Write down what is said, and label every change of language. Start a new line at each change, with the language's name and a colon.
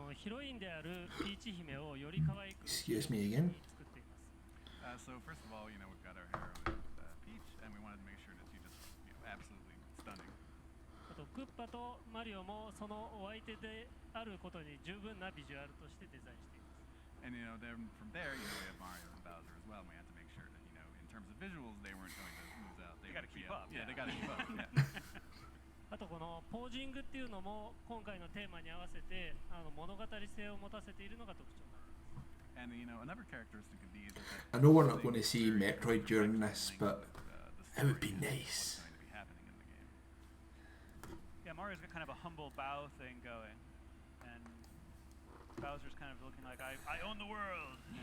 Japanese: はい、ヒロインであるピーチ姫をより可愛く
English: Excuse me again.
Japanese: 作っています。
English: So first of all, we've got our heroine Peach, and we wanted to make sure that she just, absolutely stunning.
Japanese: あとクッパとマリオもそのお相手であることに十分なビジュアルとしてデザインしています。
English: And then from there, we have Mario and Bowser as well, and we had to make sure that, in terms of visuals, they weren't going to lose out. They gotta keep up. Yeah, they gotta keep up. Yeah.
Japanese: あとこのポージングっていうのも今回のテーマに合わせて物語性を持たせているのが特徴なんです。
English: And another characteristic of these is that I know we're not going to see Metroid during this, but it would be nice. Yeah, Mario's got kind of a humble bow thing going, and Bowser's kind of looking like I own the world.